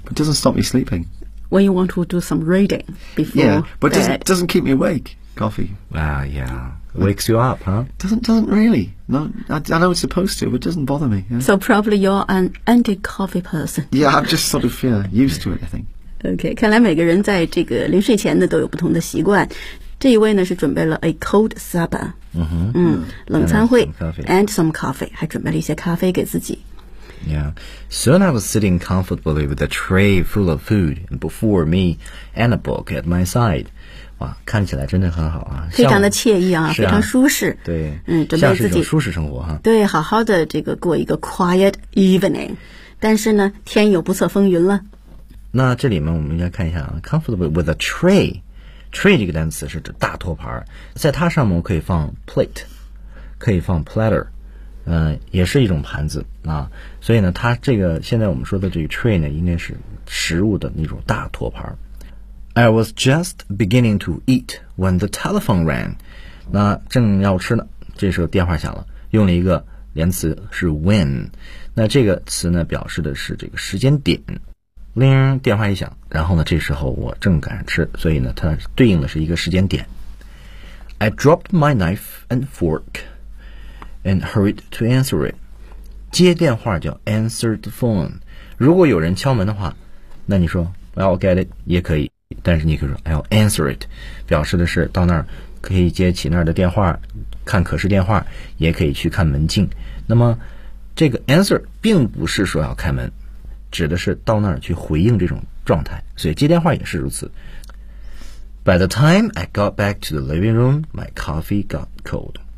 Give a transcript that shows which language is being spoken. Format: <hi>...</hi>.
<en>But it doesn't stop me sleeping. When you want to do some reading before, yeah, but doesn't keep me awake. Coffee. Wow, yeah, wakes you up, huh? Doesn't really. No, I know it's supposed to, but it doesn't bother me. Yeah. So probably you're an anti-coffee person. Yeah, I'm just sort of used to it. I think.</en> <zh>Okay, 看来每个人在这个临睡前呢都有不同的习惯。这一位呢是准备了</zh> <en>a cold supper,</en> <zh>冷餐会</zh> <en>and some coffee,</en> <zh>还准备了一些咖啡给自己。</zh> <en>Yeah, soon I was sitting comfortably with a tray full of food before me and a book at my side.</en> <zh>哇，看起来真的很好啊，非常的惬意啊，非常舒适。对，准备自己舒适生活哈。对，好好的这个过一个</zh> <en>quiet evening,</en> <zh>但是呢，天有不测风云了。那这里面我们应该看一下啊 ，</zh> <en>comfortably with a tray.</en> <zh>Tray 这个单词是指大托盘，在它上面我可以放 plate， 可以放 platter，也是一种盘子啊。所以呢，它这个现在我们说的这个 tray 呢，应该是食物的那种大托盘。</zh> <en>I was just beginning to eat when the telephone rang.</en> <zh>那正要吃呢，这时候电话响了，用了一个连词是 when。那这个词呢，表示的是这个时间点。铃，电话一响，然后呢，这时候我正赶上吃，所以呢，它对应的是一个时间点。</zh> <en>I dropped my knife and fork and hurried to answer it.</en> <zh>接电话叫</zh> <en>answer the phone。</en> <zh>如果有人敲门的话，那你说</zh> <en>I'll get it</en> <zh>也可以，但是你可以说</zh> <en>I'll answer it，</en> <zh>表示的是到那儿可以接起那儿的电话，看可视电话，也可以去看门禁。那么这个 answer 并不是说要开门，指的是到那儿去回应这种状态，所以接电话也是如此。</zh> <en>By the time I got back to the living room, my coffee got cold.</en>